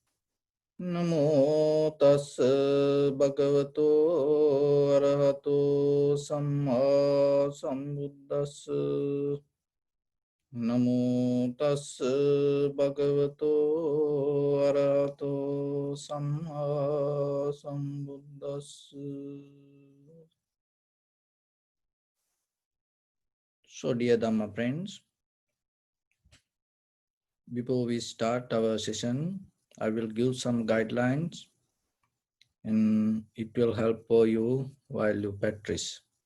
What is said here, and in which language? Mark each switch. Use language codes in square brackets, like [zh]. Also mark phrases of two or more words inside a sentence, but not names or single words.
[pi] Namo tassa bhagavato arahato samma sambuddhassa. Namo tassa bhagavato arahato samma sambuddhassa. [en] So, dear Dhamma friends, before we start our session, I will give some guidelines and it will help for you while you practice.